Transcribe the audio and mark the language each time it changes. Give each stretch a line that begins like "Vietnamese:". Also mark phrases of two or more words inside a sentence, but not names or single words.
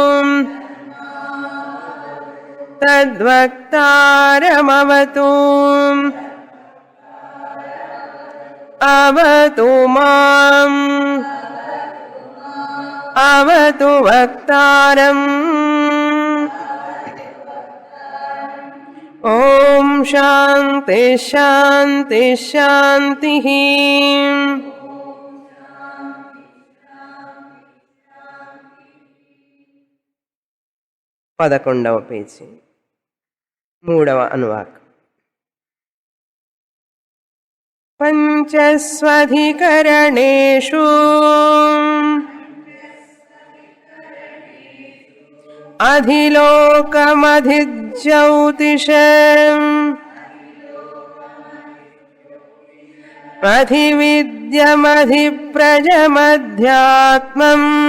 Sanskrit: तद्वक्तारमवतु अवतु माम् अवतु वक्तारम् ओम शांति शांति शांतिः
Telugu: 11వ పేజీ 3వ అనువాకం
Sanskrit: పంచస్వధికరణేషు अधिलोकमधिज्योतिषम् अधिविद्यमधिप्रजमध्यात्मम्